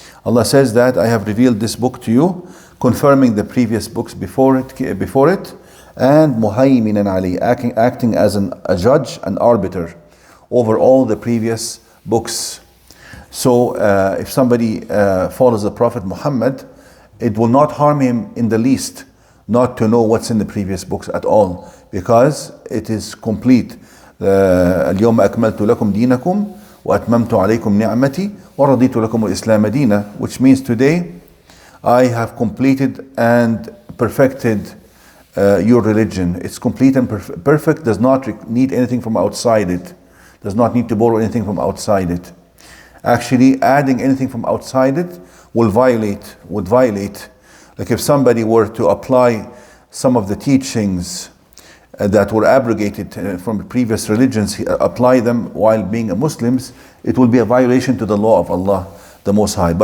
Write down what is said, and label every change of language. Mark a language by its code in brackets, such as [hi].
[en] Allah says that I have revealed this book to you, confirming the previous books before it, and muhayminan alayhi, acting as a judge, an arbiter over all the previous books. So if somebody follows the Prophet Muhammad, it will not harm him in the least not to know what's in the previous books at all, because it is complete. [ar] اليوم أكملت لكم دينكم وأتممت عليكم نعمتي ورضيت لكم الإسلام دينا, [en] which means today I have completed and perfected your religion. It's complete and perfect, does not need anything from outside it, does not need to borrow anything from outside it. Actually, adding anything from outside it would violate. Like if somebody were to apply some of the teachings that were abrogated from previous religions, apply them while being a Muslims, it will be a violation to the law of Allah, the Most High.